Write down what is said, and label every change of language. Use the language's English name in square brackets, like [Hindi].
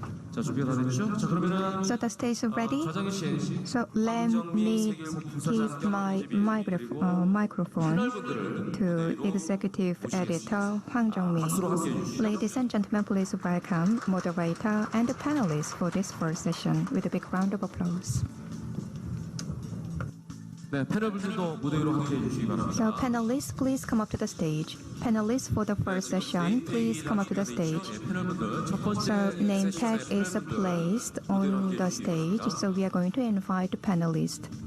[English] So the stage is ready. So let me give my microphone to Executive Editor Hwang Jong-mi. Ladies and gentlemen, please welcome moderator and panelists for this first session with a big round of applause. [Korean] 네, 패널분들도 무대 위로 함께 해주시기 바랍니다. [English] So panelists, please come up to the stage. Panelists for the first session, please come up to the stage. So name tag is placed on the stage. So we are going to invite the panelists.